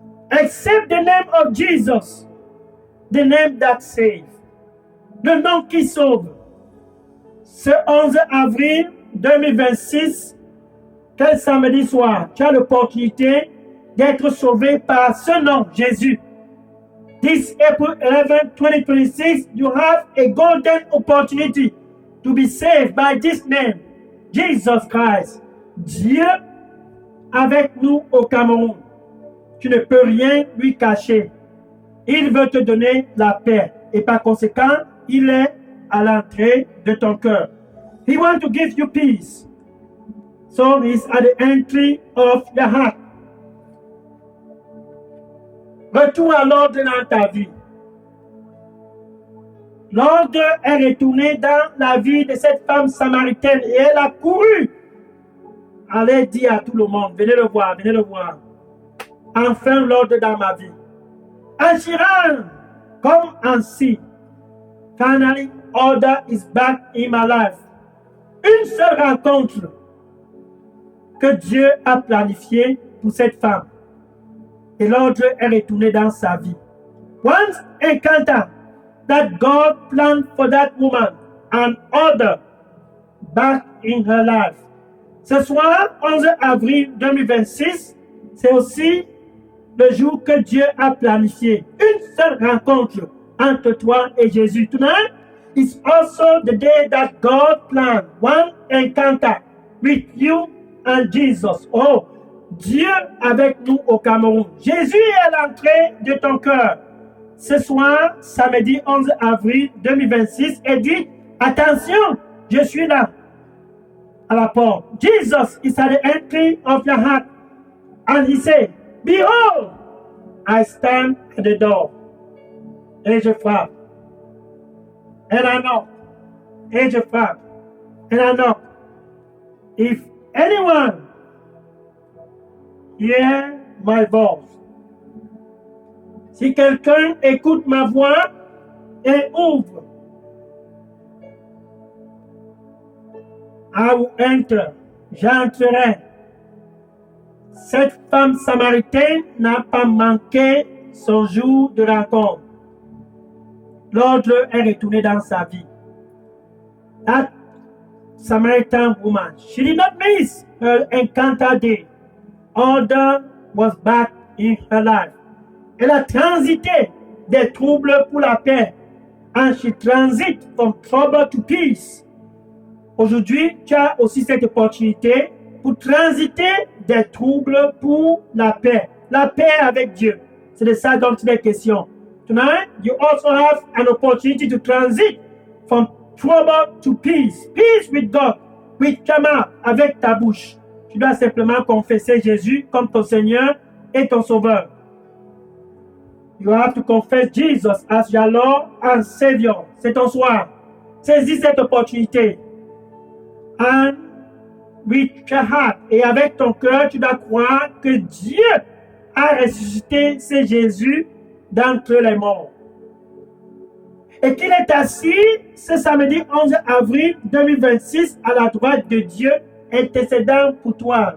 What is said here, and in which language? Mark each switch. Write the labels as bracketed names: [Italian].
[English] Except the name of Jesus, the name that saves. [French] Le nom qui sauve. Ce 11 avril 2026, quel samedi soir, tu as l'opportunité d'être sauvé par ce nom, Jésus. [English] This April 11, 2026, you have a golden opportunity to be saved by this name, Jesus Christ. [French] Dieu avec nous au Cameroun. Tu ne peux rien lui cacher. Il veut te donner la paix et par conséquent, il est à l'entrée de ton cœur. [English] He wants to give you peace. So he's at the entry of your heart. [French] Retour à l'ordre dans ta vie. L'ordre est retourné dans la vie de cette femme samaritaine et elle a couru. Allez dire à tout le monde, venez le voir, venez le voir. Enfin l'ordre dans ma vie. Agirant comme ainsi. [English] Finally, order is back in my life. [French] Une seule rencontre que Dieu a planifiée pour cette femme. Et l'ordre est retourné dans sa vie. [English] Once encounter that God planned for that woman and order back in her life. [French] Ce soir, 11 avril 2026, c'est aussi le jour que Dieu a planifié. Une seule rencontre entre toi et Jésus. [English] Tonight is also the day that God planned. One encounter with you and Jesus. [French] Oh, Dieu avec nous au Cameroun. Jésus est à l'entrée de ton cœur. Ce soir, samedi 11 avril 2026, et dit, attention, je suis là, à la porte. [English] Jesus is at the entry of your heart. And he said, behold, I stand at the door. [French] Et je frappe. [English] And I knock. [French] Et je frappe. And I knock. [English] If anyone hear my voice. [French] Si quelqu'un écoute ma voix et ouvre, [English] I will enter. [French] J'entrerai. Cette femme samaritaine n'a pas manqué son jour de rencontre. L'ordre est retourné dans sa vie. [English] That Samaritan woman, she did not miss her encounter day. Order was back in her life. [French] Elle a transité des troubles pour la paix. [English] And she transit from trouble to peace. [French] Aujourd'hui, tu as aussi cette opportunité pour transiter des troubles pour la paix. La paix avec Dieu. C'est de ça dont il est question. [English] Tonight, you also have an opportunity to transit from trouble to peace. Peace with God, with your mouth, [French] avec ta bouche. Tu dois simplement confesser Jésus comme ton Seigneur et ton Sauveur. [English] You have to confess Jesus as your Lord and Savior. [French] C'est ton soir. Saisis cette opportunité. [English] And with your heart, [French] et avec ton cœur, tu dois croire que Dieu a ressuscité ce Jésus d'entre les morts. Et qu'il est assis ce samedi 11 avril 2026 à la droite de Dieu, intercédant pour toi.